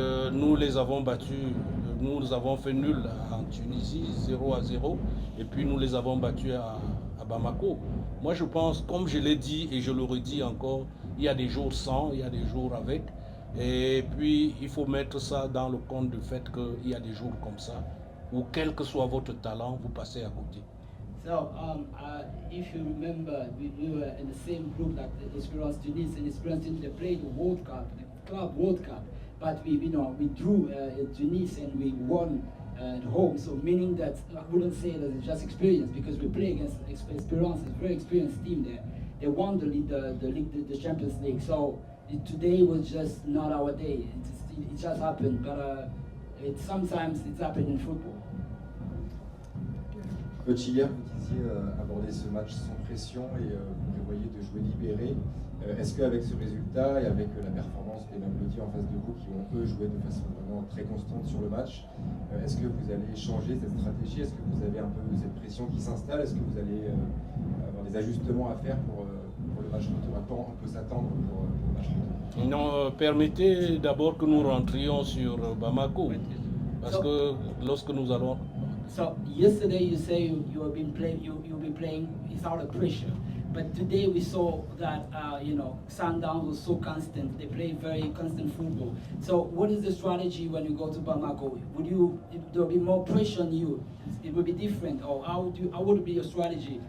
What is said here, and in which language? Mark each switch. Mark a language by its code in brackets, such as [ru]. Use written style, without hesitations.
[fr] Nous les avons battus, nous avons fait nul en Tunisie, 0-0, et puis nous les avons battus à Bamako. Moi je pense, comme je l'ai dit et je le redis encore, il y a des jours sans, il y a des jours avec. Et puis, il faut mettre ça dans le compte du fait qu'il y a des jours comme ça, où quel que soit votre talent, vous passez à côté. [en] So, if you remember, we were in the same group like Espérance Tunis, and Espérance Tunis, they played the World Cup, the Club World Cup, but we drew in Tunis and we won at home. So, meaning that I wouldn't say that it's just experience, because we play against Espérance, a very experienced team there. They won the Champions League. So, today was just not our day. It just happened, but sometimes it's happened in football. [fr] Coach, hier, vous disiez aborder ce match sans pression et vous prévoyez de jouer libéré. Est-ce qu'avec ce résultat et avec la performance des Mamelodi en face de vous, qui ont eux joué de façon vraiment très constante sur le match, est-ce que vous allez changer cette stratégie? Est-ce que vous avez un peu cette pression qui s'installe? Est-ce que vous allez avoir des ajustements à faire pour le match retour? À quand on peut s'attendre pour le match retour? Non, permettez d'abord que nous rentrions sur Bamako, parce que lorsque nous allons... [en] So yesterday you say you'll be playing without a pressure, but today we saw that Sundowns was so constant. They play very constant football. So what is the strategy when you go to Bamako? There'll be more pressure on you? It will be different, or how would be your strategy?